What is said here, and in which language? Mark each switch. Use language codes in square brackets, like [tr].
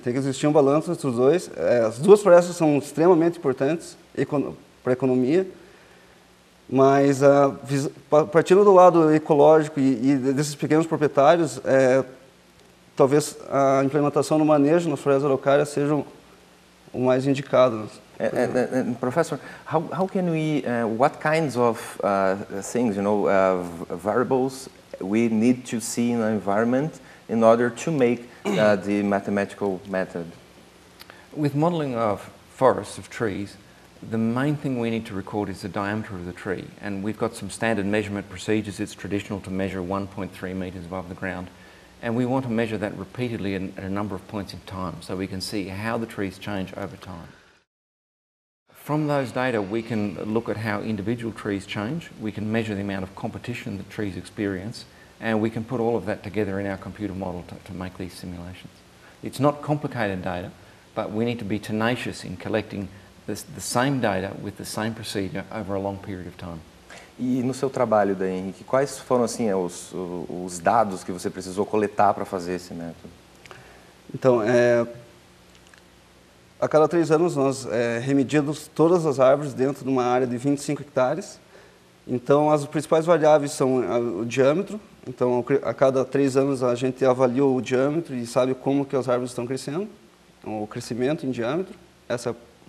[pt] Tem que existir um balanço entre os dois. As duas florestas são extremamente importantes para a economia, mas partindo do lado ecológico e desses pequenos proprietários, talvez a implementação no manejo nas florestas araucárias seja o mais indicado. [en] Professor, how can we, what kinds of things, variables we need to see in the environment in order to make the mathematical method? With modelling of forests, of trees, the main thing we need to record is the diameter of the tree. And we've got some standard measurement procedures. It's traditional to measure 1.3 metres above the ground. And we want to measure that repeatedly at a number of points in time so we can see how the trees change over time. From those data, we can look at how individual trees change. We can measure the amount of competition that trees experience, and we can put all of that together in our computer model to make these simulations. It's not complicated data, but we need to be tenacious in collecting the same data with the same procedure over a long period of time. [pt] E no seu trabalho, daí, Henrique, quais foram assim os dados que você precisou coletar para fazer esse método? Então, a cada 3 anos nós remediamos todas as árvores dentro de uma área de 25 hectares. Então, as principais variáveis são o diâmetro. Então, a cada 3 anos a gente avalia o diâmetro e sabe como que as árvores estão crescendo, o crescimento em diâmetro. Essa é a